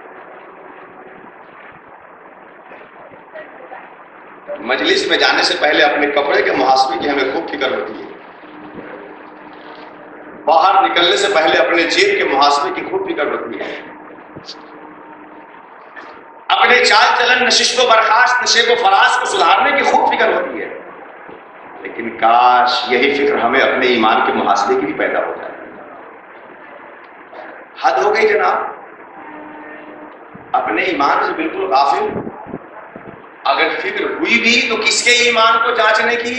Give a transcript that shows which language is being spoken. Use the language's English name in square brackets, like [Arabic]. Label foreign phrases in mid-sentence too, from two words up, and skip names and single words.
[Urdu] مجلس میں جانے سے پہلے اپنے کپڑے کے محاسبے کی ہمیں خوب فکر ہوتی ہے، باہر نکلنے سے پہلے اپنے جیب کے محاسبے کی خوب فکر ہوتی ہے، اپنے چال چلن، نشست و برخاست، نشیب و فراز کو سدھارنے کی خوب فکر ہوتی ہے، لیکن کاش یہی فکر ہمیں اپنے ایمان کے محاسبے کی بھی پیدا ہو جائے۔ حد ہو گئی جناب، اپنے ایمان سے بالکل غافل۔ اگر فکر ہوئی بھی تو کس کے ایمان کو جانچنے کی؟